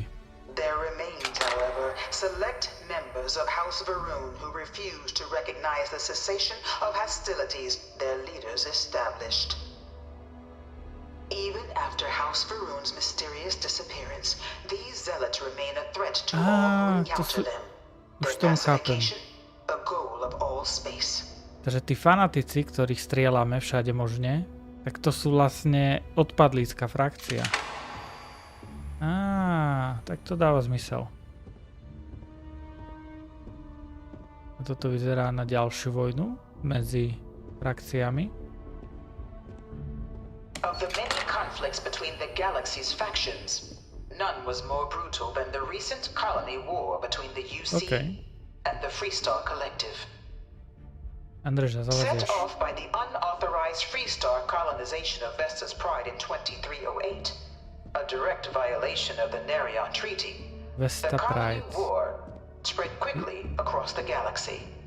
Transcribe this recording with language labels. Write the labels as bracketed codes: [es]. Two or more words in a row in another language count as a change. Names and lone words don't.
[en] There remained, however, select members of House Varun who refused to recognize the cessation of hostilities their leaders established. Even after House Varun's mysterious disappearance, these zealots remain a threat to all who encounter them. [sk] Už tomu chápem. [en] A goal of all space. [sk] Takže tí fanatici, ktorých strieľame všade možne, tak to sú vlastne odpadlícka frakcia. Tak to dáva zmysel. A toto vyzerá na ďalšiu vojnu medzi frakciami. [en] Of the many conflicts between the galaxy's factions, none was more brutal than the recent colony war between the UC and the Freestar Collective. Set off by the unauthorized Freestar colonization of Vesta's Pride in 2308, a direct violation of the Nerion Treaty, the colony war spread quickly across the galaxy.